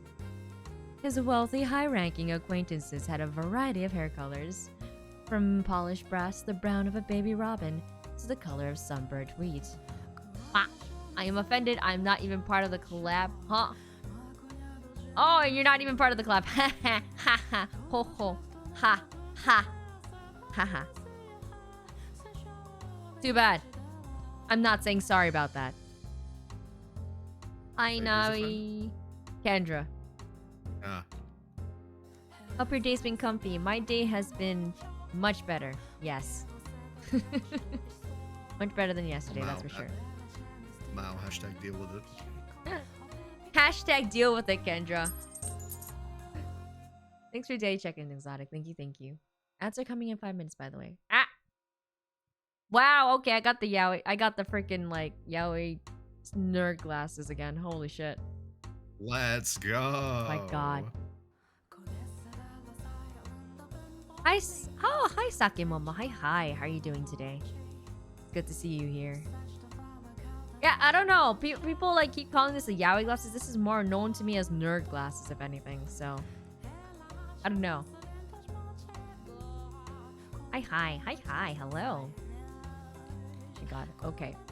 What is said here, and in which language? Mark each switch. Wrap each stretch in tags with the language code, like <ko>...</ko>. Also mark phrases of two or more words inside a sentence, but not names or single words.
<en>His wealthy, high-ranking acquaintances had a variety of hair colors, from polished brass to the brown of a baby robin to the color of sunburnt wheat. Ah, I am offended. I'm not even part of the collab. Huh? Oh, you're not even part of the collab. Ha ha ha ha. Ho ho. Ha ha. Ha ha. Too bad. I'm not saying sorry about that. Hi, Navi. Kendra. Hope your day's been comfy. My day has been much better. Yes. Much better than yesterday, that's for sure. Mao, hashtag deal with it. Hashtag deal with it, Kendra. Thanks for day checking, Exotic. Thank you, thank you. Ads are coming in 5 minutes, by the way. Ah! Wow, okay, I got the yaoi. I got the freaking like yaoi nerd glasses again. Holy shit. Let's go. My god. Hi, oh, hi Sake Momo. Hi. How are you doing today? It's good to see you here. Yeah, I don't know. People like keep calling this the yaoi glasses. This is more known to me as nerd glasses, if anything. So, I don't know. Hi. Hello. She got it. Okay.</en>